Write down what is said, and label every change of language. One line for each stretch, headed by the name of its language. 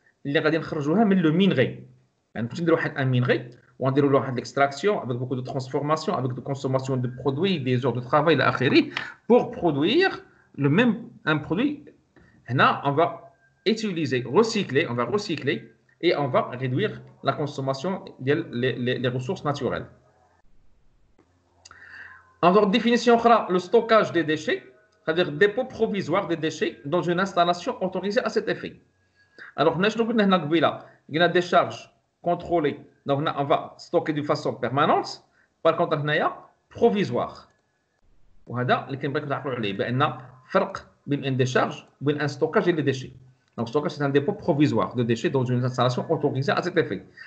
Arabic: اللي غادي نخرجوها من لو مينغي يعني باش نديرو واحد ان مينغي ونديرو له واحد ليكستراكسيون
French: avec beaucoup de transformation avec de consommation de produits des heures de travail
Arabic: الى اخره
French: pour produire le même un produit هنا on va utiliser, recycler, on va recycler et on va réduire la consommation des ressources naturelles. En d'autres définitions, le stockage des déchets, c'est-à-dire dépôt provisoire des déchets dans une installation autorisée à cet effet. Alors, nous avons une décharge contrôlée, donc on va stocker de façon permanente, par contre, on a provisoire.
Arabic: وهذا اللي كنبغيكم تعرفوا عليه بان فرق بين ان décharge وبين ان stockage des déchets.
French: Donc, le stockage, c'est un dépôt provisoire de déchets dans une installation autorisée à cet effet.